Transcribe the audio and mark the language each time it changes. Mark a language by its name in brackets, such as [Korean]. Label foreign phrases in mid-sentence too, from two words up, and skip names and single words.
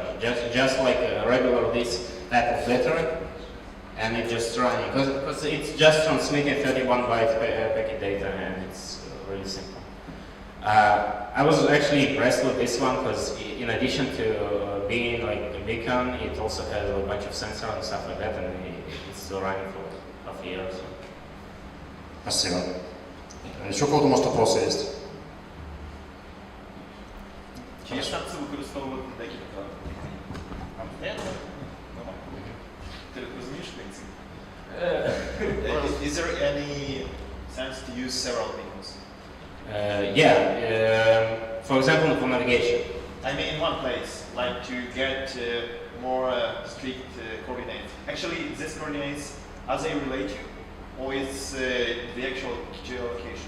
[English] Just like a regular this type of battery, and it's just running because it's just transmitting 31 byte packet data, and it's really simple. I was actually impressed with this one because in addition to being like a beacon, it also has a bunch of sensors and stuff like that, and it's still running for half a year or so. [Russian] Спасибо. Еще у кого-то, может, вопросы есть? [Ukrainian] Чи є сенс використовувати декілька антенн? Ти розумієш принцип? [English] Is there any sense to use several beacons? For example, for navigation. I mean, in one place, like to get more strict coordinates. Actually, these coordinates, are they relate to, or is the actual geolocation?